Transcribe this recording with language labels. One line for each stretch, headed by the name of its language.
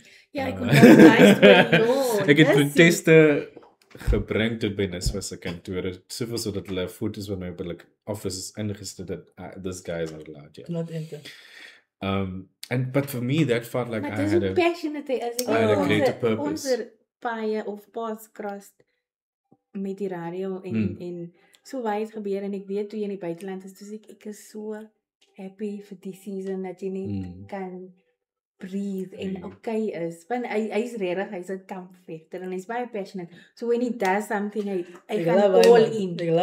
Afrikaans: Ja, ek onthou baie Ek het proteste gebring tot by NSFAS se kantore, soveel sodat hulle foto's van my op hulle office ingesit het.
English: This guy is not allowed yet. Not enter. But for me that felt like I had a greater purpose.
Afrikaans: Onze paie of
English: paths crossed
Afrikaans: met die radio en so baie het gebeur, en ek weet toe jy in die buiteland is, dus ek is
English: so happy
Afrikaans: vir die season dat jy net kan breathe en okay is. Want hy's regtig, hy's 'n kampvegter en hy's baie passionate.
English: So when he does something,
Afrikaans: hy gaan
English: all in.